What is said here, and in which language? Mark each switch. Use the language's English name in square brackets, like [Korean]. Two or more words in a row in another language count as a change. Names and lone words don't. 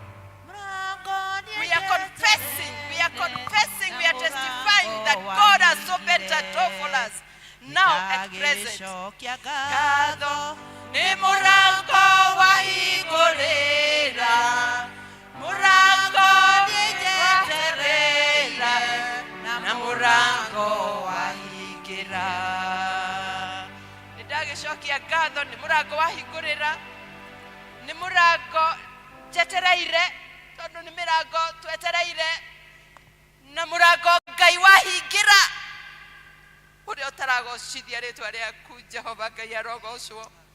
[English] We are confessing, we are testifying that God has opened a door for us now at present. [Kikuyu] Gatho ni murango wahingurira murango nijeterera na murango wahingira nidagishokia gatho ni murango wahingurira ni murango jetereire tondu ni mirango twetereire na murango Ngai wahingira uria utaragocithia ritwa riaku Jehova Ngai arogocwo.